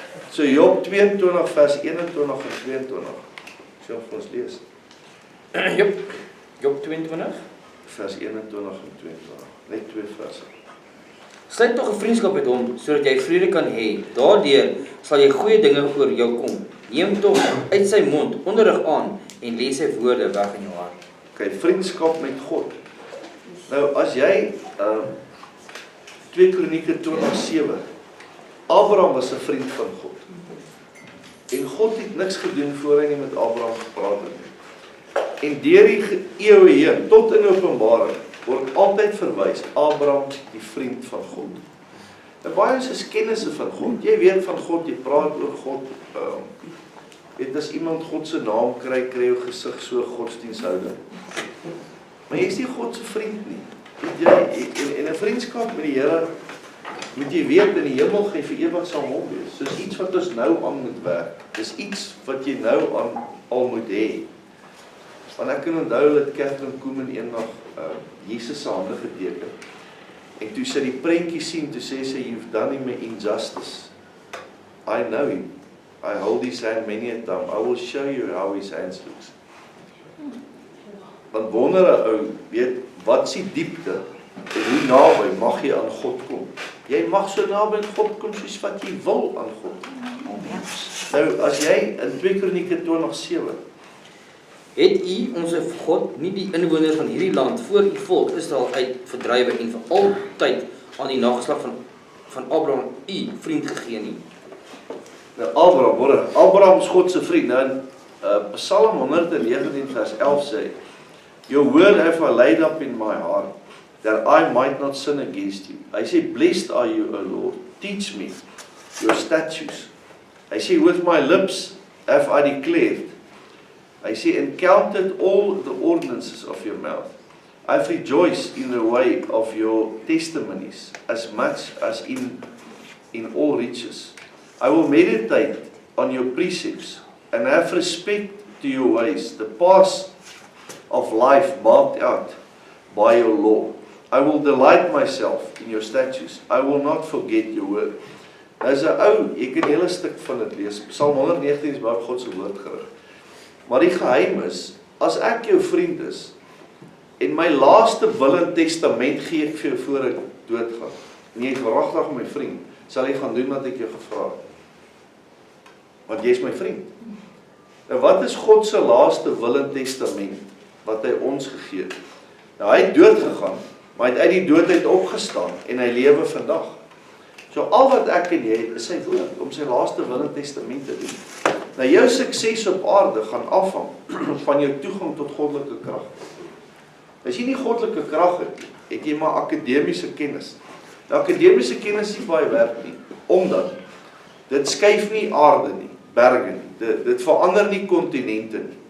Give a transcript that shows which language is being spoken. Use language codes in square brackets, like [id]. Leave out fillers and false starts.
[af] So Job 22 vers 21 en 22. Sien vir ons lees. Job 22. Vers 21 en 22. Net 2 verse. Sluit tog 'n vriendskap met hom, sodat jy vrede kan hê. Daardeur sal jy goeie dinge oor jou kom. Neem tog uit sy mond onderrig aan en lees sy woorde weg in jou hart. Okay, vriendskap met God. Nou, as jy 2 Kronieke 20:7, Abraham was 'n vriend van God. En God het niks gedoen voor hy nie met Abraham gepraat het nie. En deur die eeue heen, tot in Openbaring, word altyd verwys, Abraham, die vriend van God. En baie is kennisse van God. Jy weet van God, jy praat oor God. Weet, as iemand God se naam kry, kry jou gesig so godsdienshouding. Maar jy is nie God se vriend nie. En 'n vriendskap met die Here, moet jy weet, in die hemel gaan jy vir ewig saam hom wees. Soos iets wat ons nou aan moet werk. Dis iets wat jy nou aan al moet hê. Want ek kan onthou dat Catherine Koeman eendag Jesus se hande geteken. En toe sy die prentjie sien, toe sê sy, [en] "You've done him an injustice. I know him. I hold his hand many a time. I will show you how his hands looks." [af] Want wonder 'n ou, weet, wat is die diepte en hoe naby mag jy aan God kom? Jy mag so naby aan God kom soos wat jy wil aan God. Nou, as jy in 2 Kronieke 20:7 Het u, onze God, nie die inwoners van hierdie land voor u volk Israel uit verdrywe en vir altyd aan die nageslag van Abraham u vriend gegee nie? Nou Abraham is God se vriend. Nou in Psalm 119 vers 11 sê, [en] "Your word have I laid up in my heart, that I might not sin against you." [af] Hy sê, [en] "Blessed are you, O Lord, teach me your statutes." [af] Hy sê, [en] "With my lips have I declared." Hy sê, "And counted all the ordinances of your mouth. I've rejoiced in the way of your testimonies, as much as in all riches. I will meditate on your precepts, and have respect to your ways, the paths of life marked out by your law. I will delight myself in your statutes. I will not forget your word." [af] As 'n ou, jy kan 'n hele stuk van dit lees. Psalm 119 is baie op God se woord gerig. Maar die geheim is, as ek jou vriend is, en my laaste wil en testament gee ek vir jou voor ek doodgaan, en jy is waaragtig my vriend, sal jy gaan doen wat ek jou gevra het. Want jy is my vriend. Nou wat is God se laaste wil en testament, wat hy ons gegee het? Nou hy het dood gegaan, maar hy het uit die dood uit opgestaan, en hy lewe vandag. So al wat ek en jy het, is sy woord, om sy laaste wil en testament te doen. Nou jou sukses op aarde gaan afhang van jou toegang tot goddelike krag. As jy nie goddelike krag het, het jy maar akademiese kennis. Nou akademiese kennis is nie baie werk nie, omdat dit skuif nie aarde nie, berge nie, dit verander nie kontinente nie.